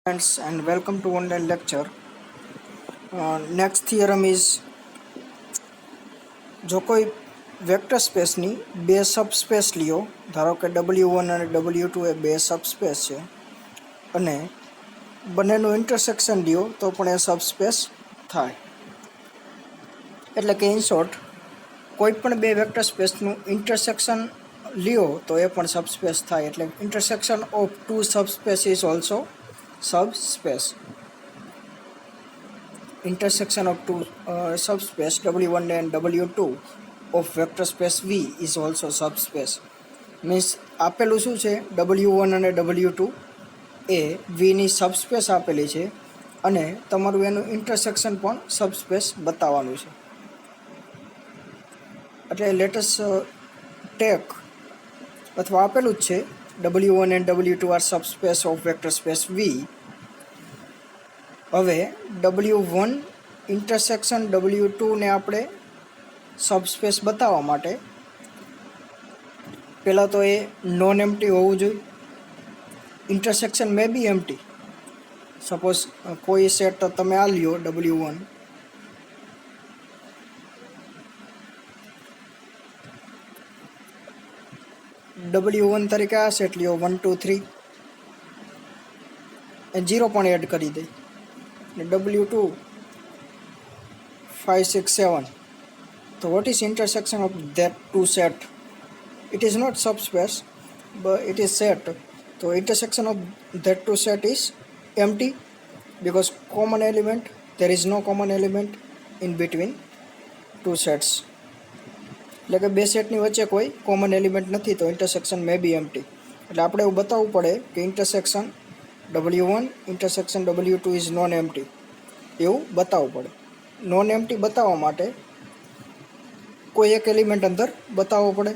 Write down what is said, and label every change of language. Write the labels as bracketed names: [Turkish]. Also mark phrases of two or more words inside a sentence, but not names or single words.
[English] Friends, and welcome to online lecture. Next theorem is [Gujarati] જો કોઈ વેક્ટર સ્પેસની બે સબસ્પેસ લ્યો, ધારો કે W1 અને W2 એ બે સબસ્પેસ છે અને બંનેનું ઇન્ટરસેક્શન લ્યો તો પણ એ સબસ્પેસ થાય. એટલે કે [English] in short [Gujarati] કોઈ પણ બે વેક્ટર સ્પેસનું ઇન્ટરસેક્શન લ્યો તો એ પણ સબસ્પેસ થાય. [English] એટલે intersection of two subspace is also subspace. Intersection of two subspace W1 and W2 of vector space V is also subspace. [Gujarati] Means આપેલું શું છે, W1 અને W2 એ V ની સબસ્પેસ આપેલી છે અને તમારું એનું ઇન્ટરસેક્શન પણ સબસ્પેસ બતાવવાનું છે. એટલે [English] latest tech [Gujarati] અથવા આપેલું જ છે [English] W1 and W2 are subspace of vector space V. [Gujarati] હવે W1 ઇન્ટરસેક્શન W2 ને આપણે સબસ્પેસ બતાવવા માટે પહેલાં તો એ [English] non empty [Gujarati] હોવું જોઈએ. [English] intersection may be empty. [Gujarati] સપોઝ કોઈ સેટ તમે આ લ્યો W1, W1 તરીકે આ સેટ લ્યો 1 2 3 એ 0 પણ એડ કરી દે. W2 5 6 7. [English] So what is intersection of that two set? It is not subspace, but it is set. So intersection of that two set is empty because common element, there is no common element in between two sets. [Gujarati] એટલે કે બે સેટની વચ્ચે કોઈ [English] common element [Gujarati] નથી તો ઇન્ટરસેક્શન [English] may be empty. [Gujarati] એટલે આપણે એવું બતાવવું પડે કે ઇન્ટરસેક્શન W1 ઇન્ટરસેક્શન W2 [English] is non empty, [Gujarati] એવું બતાવવું પડે. [English] non empty [Gujarati] બતાવવા માટે કોઈ એક એલિમેન્ટ અંદર બતાવવો પડે.